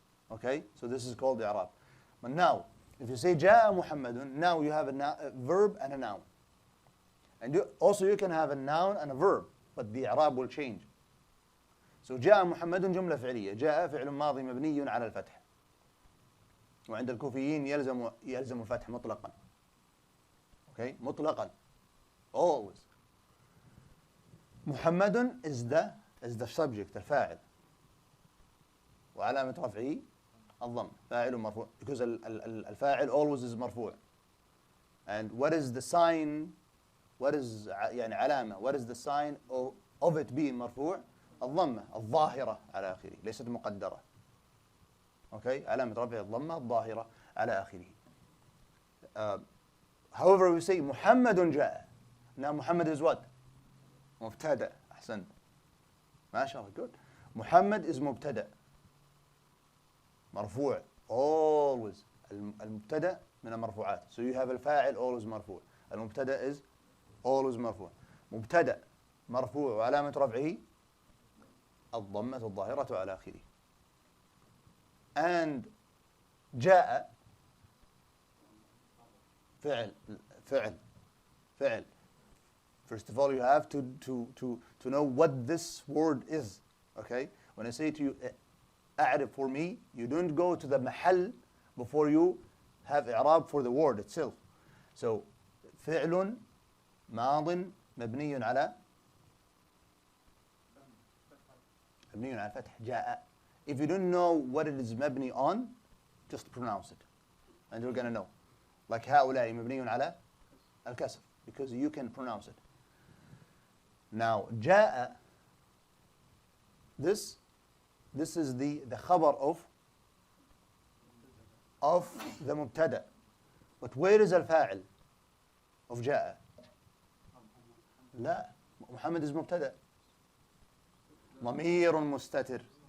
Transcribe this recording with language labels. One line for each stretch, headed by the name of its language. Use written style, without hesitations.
English: Okay, so this is called the Arab. But now, if you say
Arabic: جاء محمد,
English: now you have a verb and a noun. And you can have a noun and a verb, but the Arab will change.
Arabic: So جاء محمد جملة فعلية. جاء فعل ماضي مبني على الفتح. وعند الكوفيين يلزم الفتح مطلقا.
English: Okay, مطلقا. Always. محمد is the subject, الفاعل.
Arabic: وعلامة رفعه الضم. فاعل مرفوع. Because الفاعل always is مرفوع.
English: And what is the sign? What is يعني علامة? What is the sign of it being مرفوع?
Arabic: الضمة الظاهرة على آخره ليست مقدرة. Okay, علامة رفع الضمة الظاهرة على آخره.
English: However, we say محمد جاء. Now Muhammad is what? مبتدأ. أحسنت.
Arabic: ما شاء الله, good.
English: Muhammad is مبتدأ.
Arabic: مرفوع. Always. المبتدأ من المرفوعات.
English: So you have الفاعل always مرفوع. المبتدأ is always مرفوع.
Arabic: مبتدأ مرفوع وعلامة رفعه الضمة الظاهرة على آخره.
English: And جاء فعل. First of all, you have to know what this word is. Okay? When I say to you, أعرف for me, you don't go to the محل before you have إعراب for the word itself.
Arabic: So, فعل ماض مبني على فتح جاء.
English: If you don't know what it is مبني on, just pronounce it. And you're going to know.
Arabic: Like هؤلاء مبني على الكسر.
English: Because you can pronounce it. Now, جاء, this is the خبر of the مبتدأ. But where is الفاعل of جاء?
Arabic: لا, محمد is مبتدأ. ضمير مستتر.